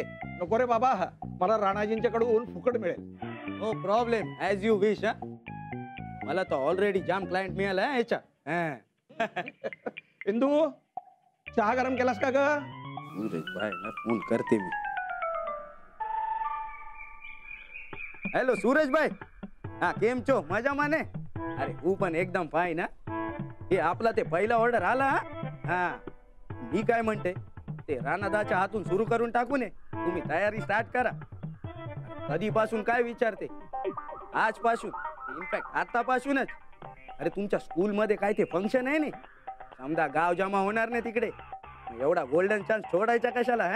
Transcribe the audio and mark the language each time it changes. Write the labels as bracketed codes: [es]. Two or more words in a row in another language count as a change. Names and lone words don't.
[mr] नको रे बाबा, मला राणाजींच्याकडून फुकट मिळेल. [en] No problem, as you wish. [mr] मला तर ऑलरेडी जाम क्लायंट मिळाला आहे याच्या. इंदू, चहा गरम केलास का ग? सूरज भाई ना फोन करते मी. [gu] હેલો સુરેશભાઈ. હા કેમ છો? મજામાં ને? અરે હું પણ એકદમ ફાઈન. [mr] हा हे आपला ते पहिला ऑर्डर आला. हा मी काय म्हणते, ते राणादाच्या हातून सुरू करून टाकू ने. तुम्ही तयारी स्टार्ट करा. कधीपासून काय विचारते? आजपासून, [en] in fact [mr] आतापासूनच. अरे तुमच्या स्कूल मध्ये काय ते फंक्शन आहे ना, समजा गाव जमा होणार नाही तिकडे, एवढा [en] golden chance [mr] सोडायचा कशाला?